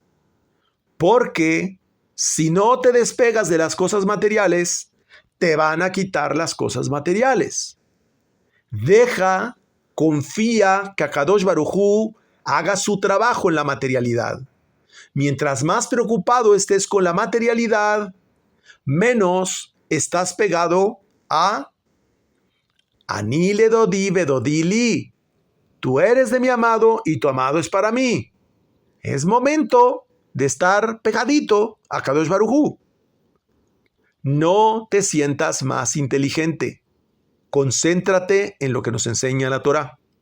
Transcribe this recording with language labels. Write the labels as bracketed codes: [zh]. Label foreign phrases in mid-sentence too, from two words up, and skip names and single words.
[es] Porque si no te despegas de las cosas materiales, te van a quitar las cosas materiales. Confía que [he] הקדוש ברוך הוא [es] haga su trabajo en la materialidad. Mientras más preocupado estés con la materialidad, menos estás pegado a [he] אני לדודי ודודי לי. [es] Tú eres de mi amado y tu amado es para mí. Es momento de estar pegadito a [he] קדוש ברוך הוא. [es] No te sientas más inteligente. Concéntrate en lo que nos enseña la Torá.